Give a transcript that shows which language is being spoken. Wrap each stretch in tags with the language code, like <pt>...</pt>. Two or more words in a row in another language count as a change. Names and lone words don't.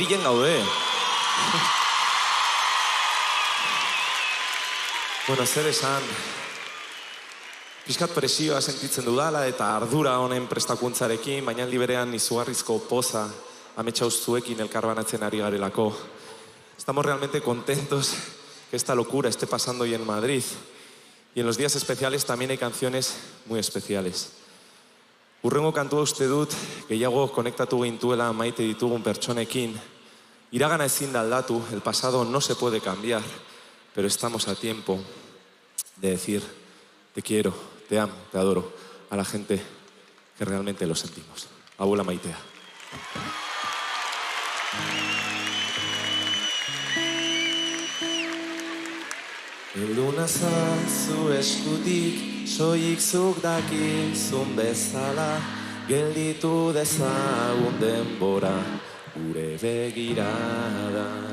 <eu>Bueno, zer esan, pixkat presioa sentitzen dudala eta ardura honen prestakuntzarekin, baina liberean izugarrizko poza ametsa zuekin elkarbanatzen ari garelako.</eu> <es>Estamos realmente contentos que esta locura esté pasando hoy en Madrid. Y en los días especiales también hay canciones muy especiales.</es> <eu>Hurrengo kantua uste dut, gehiago konektatu gintuela maite ditugun pertsonekin. Iragana ezin da aldatu,</eu> <es>el pasado no se puede cambiar, pero estamos a tiempo de decir te quiero, te amo, te adoro a la gente que realmente lo sentimos.</es> <eu>Abuela Maitea. Elduna zazu eskutik, soilik zuk dakizun bezala, gelditu dezagun denbora, gure begiradan.</eu>